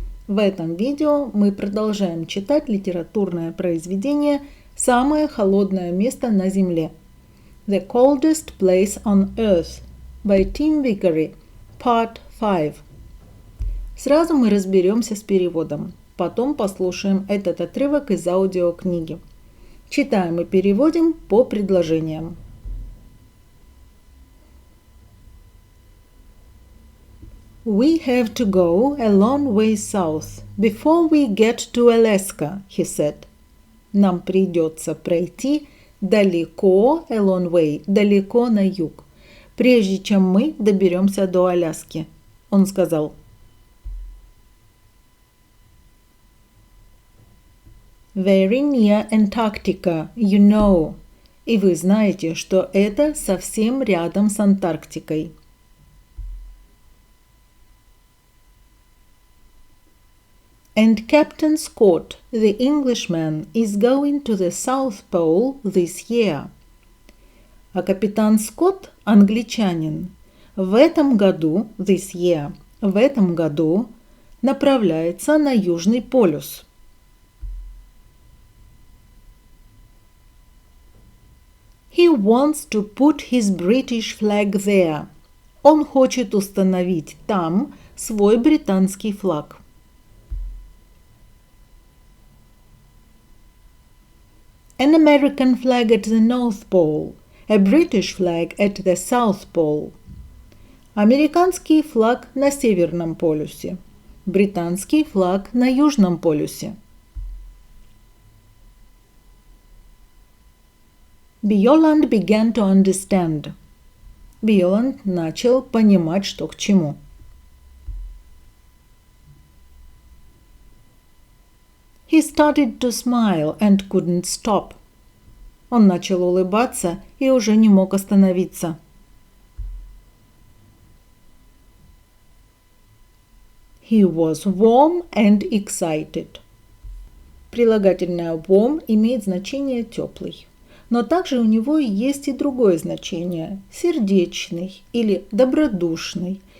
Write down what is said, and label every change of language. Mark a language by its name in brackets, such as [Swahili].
[Russian] В этом видео мы продолжаем читать литературное произведение «Самое холодное место на земле» [English] The Coldest Place on Earth by Tim Vickery, Part 5. [Russian] Сразу мы разберемся с переводом, потом послушаем этот отрывок из аудиокниги. Читаем и переводим по предложениям. [English] We have to go a long way south before we get to Alaska, he said. [Russian] Нам придется пройти далеко, [English] a long way, [Russian] далеко на юг, прежде чем мы доберемся до Аляски, он сказал. [English] Very near Antarctica, you know. [Russian] И вы знаете, что это совсем рядом с Антарктикой. [English] And Captain Scott, the Englishman, is going to the South Pole this year. [Russian] А капитан Скотт, англичанин, в этом году, [English] this year, [Russian] в этом году направляется на Южный полюс. [English] He wants to put his British flag there. [Russian] Он хочет установить там свой британский флаг. [English] An American flag at the North Pole, a British flag at the South Pole. [Russian] Американский флаг на Северном полюсе, британский флаг на Южном полюсе. [English] Bjaaland began to understand. [Russian] Bjaaland начал понимать, что к чему. [English] He started to smile and couldn't stop. [Russian] Он начал улыбаться и уже не мог остановиться. [English] He was warm and excited. [Russian] Прилагательное warm имеет значение теплый. Но также у него есть и другое значение – сердечный или добродушный.